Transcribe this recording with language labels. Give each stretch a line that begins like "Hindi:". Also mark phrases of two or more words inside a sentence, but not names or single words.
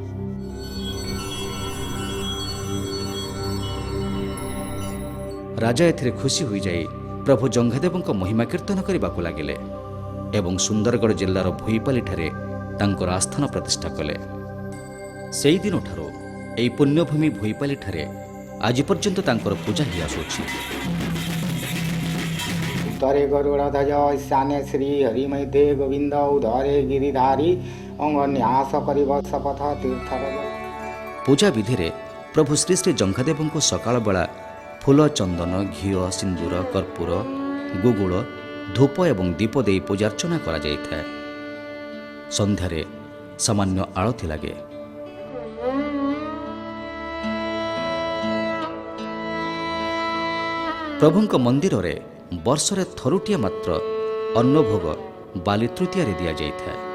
Odia: ରାଜା ଏଥିରେ ଖୁସି ହୋଇଯାଇ ପ୍ରଭୁ ଜଙ୍ଘାଦେବଙ୍କ ମହିମା କୀର୍ତ୍ତନ କରିବାକୁ ଲାଗିଲେ ଏବଂ ସୁନ୍ଦରଗଡ଼ ଜିଲ୍ଲାର ଭୋଇପାଲିଠାରେ ତାଙ୍କର ଆସ୍ଥାନ ପ୍ରତିଷ୍ଠା କଲେ। ସେହିଦିନଠାରୁ ଏହି ପୁଣ୍ୟଭୂମି ଭୋଇପାଲିଠାରେ ଆଜି ପର୍ଯ୍ୟନ୍ତ ତାଙ୍କର ପୂଜା ହୋଇ ଆସୁଅଛି।
Sanskrit: उत्तरे गरुड़ध्वज ईशान्ये श्री हरिमैथे गोविंद उधरे गिरिधारी अंगन्यास करिब शपथ तीर्थरज।
Odia: ପୂଜା ବିଧିରେ ପ୍ରଭୁ ଶ୍ରୀ ଶ୍ରୀ ଜଙ୍ଘାଦେବଙ୍କୁ ସକାଳ ବେଳା ଫୁଲ, ଚନ୍ଦନ, ଘିଅ, ସିନ୍ଦୁର, କର୍ପୂର, ଗୁଗୁଳ, ଧୂପ ଏବଂ ଦୀପ ଦେଇ ପୂଜାର୍ଚ୍ଚନା କରାଯାଇଥାଏ। ସନ୍ଧ୍ୟାରେ ସାମାନ୍ୟ ଆଳତି ଲାଗେ। ପ୍ରଭୁଙ୍କ ମନ୍ଦିରରେ ବର୍ଷରେ ଥରୁଟିଏ ମାତ୍ର ଅନ୍ନଭୋଗ ବାଲି ତୃତୀୟାରେ ଦିଆଯାଇଥାଏ।